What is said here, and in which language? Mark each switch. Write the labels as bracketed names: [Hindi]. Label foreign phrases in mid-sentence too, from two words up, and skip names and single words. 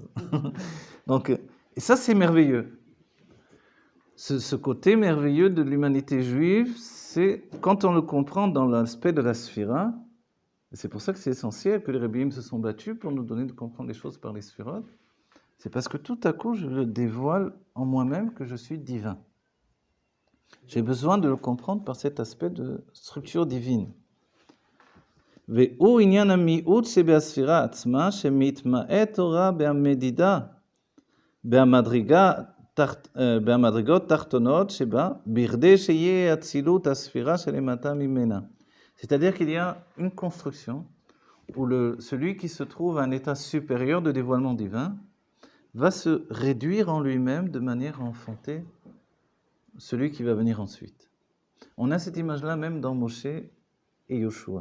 [French] Donc, et ça, c'est merveilleux. Ce côté merveilleux de l'humanité juive, c'est quand on le comprend dans l'aspect de la Sphira, c'est pour ça que c'est essentiel que les Rebbeim se sont battus pour nous donner de comprendre les choses par les Sphirot, c'est parce que tout à coup, je le dévoile en moi-même que je suis divin. J'ai besoin de le comprendre par cet aspect de structure divine. [Hebrew] והוא עניין המיעוט שבהספירה עצמה, שמתמעט תורה במדידה, במדרגות תחתונות שבה, בכדי שיהיה אצילות הספירה שלמטה ממנה. [French] C'est-à-dire qu'il y a une construction où celui qui se trouve à un état supérieur de dévoilement divin va se réduire en lui-même de manière à enfanter celui qui va venir ensuite. On a cette image-là même dans Moshe et Yoshua.